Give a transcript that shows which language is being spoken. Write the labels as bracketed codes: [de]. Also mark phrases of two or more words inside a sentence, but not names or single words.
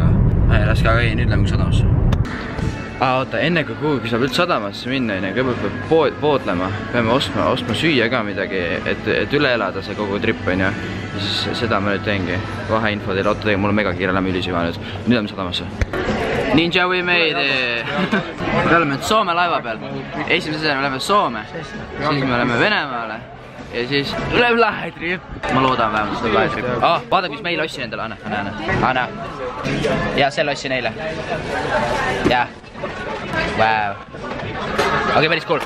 [et] Laske, aga ei, nüüd lähme sadamasse. Oota, enne kui kuhugi saab üldse sadamasse minna, kõigepealt peab poodlema. Peame ostma süüa ka midagi, et üle elada see kogu trip on ja siis seda ma nüüd teengi. Vaheinfo teile, oota tegi, mul on mega kiire läbi ülisiva nüüd. Nüüd lähme sadamasse. [en] Ninja we made it! [et] Me oleme nüüd Soome laeva peal. Esimese asjana me läheme Soome, siis me läheme Venemaale ja siis tuleb lahe trip. Ma loodan vähemalt seda lahe trip. Vaadake, mis meil ossi endale, Anna. Ja selle ossi neile. Jah. Wow. Okei, päris cool.